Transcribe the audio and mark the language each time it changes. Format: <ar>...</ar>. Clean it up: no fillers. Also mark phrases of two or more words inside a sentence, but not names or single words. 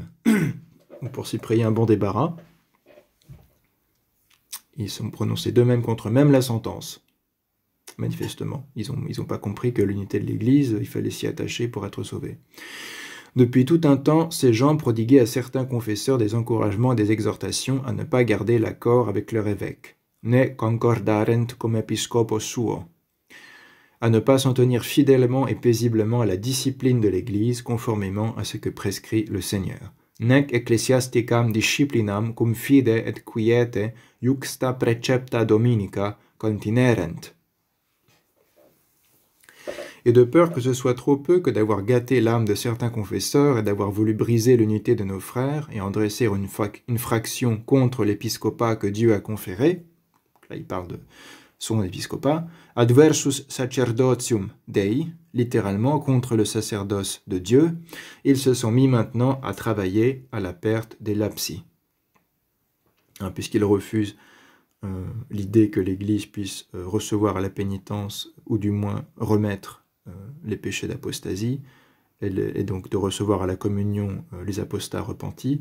<fr>Pour Cyprien, bon débarras. Ils sont prononcés d'eux-mêmes contre eux-mêmes la sentence. Manifestement, ils ont pas compris que l'unité de l'Église, il fallait s'y attacher pour être sauvé. Depuis tout un temps, ces gens prodiguaient à certains confesseurs des encouragements et des exhortations à ne pas garder l'accord avec leur évêque,</fr> <la>ne concordarent cum episcopos suo,</la> <fr>à ne pas s'en tenir fidèlement et paisiblement à la discipline de l'Église, conformément à ce que prescrit le Seigneur.</fr> <la>Nec ecclesiasticam disciplinam cum fide et quiete juxta precepta dominica continerent.</la> <fr>Et de peur que ce soit trop peu que d'avoir gâté l'âme de certains confesseurs et d'avoir voulu briser l'unité de nos frères et en dresser une fraction contre l'épiscopat que Dieu a conféré, là il parle de son épiscopat,</fr> <la>adversus sacerdotium Dei,</la> <fr>littéralement contre le sacerdoce de Dieu, ils se sont mis maintenant à travailler à la perte des lapsi. Puisqu'ils refusent l'idée que l'Église puisse recevoir à la pénitence, ou du moins remettre les péchés d'apostasie, et donc de recevoir à la communion les apostats repentis.</fr>